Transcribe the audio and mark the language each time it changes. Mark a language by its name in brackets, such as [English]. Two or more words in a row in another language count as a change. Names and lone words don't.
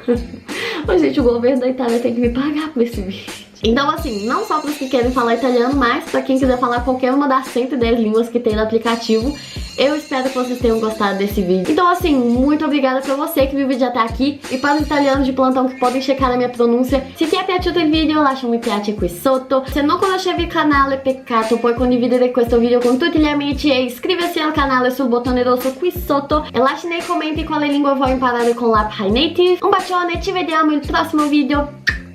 [Portuguese] Mas gente, o governo da Itália tem que me pagar por esse vídeo. Então assim, não só para os que querem falar italiano, mas para quem quiser falar qualquer uma das 110 línguas que tem no aplicativo. Eu espero que vocês tenham gostado desse vídeo. Então assim, muito obrigada pra você que viu o vídeo até aqui. E para os italianos de plantão que podem checar a minha pronúncia, [Italian] se ti è piaciuto il video lascia un mi piace qui sotto. Se non conoscevi il canale, peccato, puoi condividere questo video con tutti gli amici e iscriversi al canale sul bottone rosso qui sotto. E lasci nei commenti quale lingua vuoi imparare con l'app Hi Native. Un bacione, ci vediamo il prossimo video.